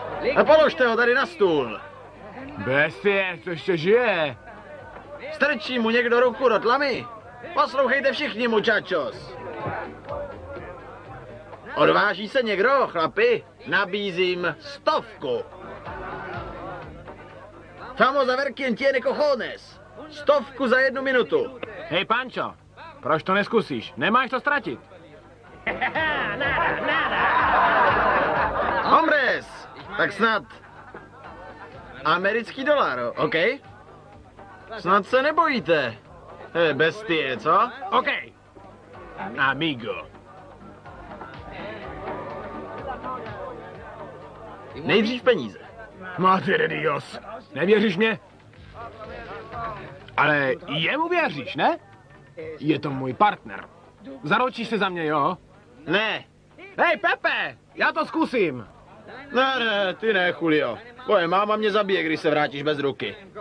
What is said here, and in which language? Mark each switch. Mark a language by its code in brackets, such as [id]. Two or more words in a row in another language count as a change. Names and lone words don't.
[cs] A položte ho tady na stůl. Bestie, to ještě žije. Strčí mu někdo ruku do tlamy? Poslouchejte všichni, muchachos. Odváží se někdo, chlapi? Nabízím 100. [es] Vamos a ver quién tiene cojones. [cs] 100 za 1 minutu. Hej, Pancho, proč to neskusíš? Nemáš to ztratit. Hombres, tak snad americký dolar, OK? Snad se nebojíte. Bestie, co? OK. Amigo. Nejdřív peníze. [es] Madre de Dios. [cs] Nevěříš mě? Ale jemu věříš, ne? Je to můj partner. Zaručíš se za mě, jo? Ne. Hej, Pepe, já to zkusím. Ne, ty ne, Julio. Tvoje máma mě zabije, když se vrátíš bez ruky.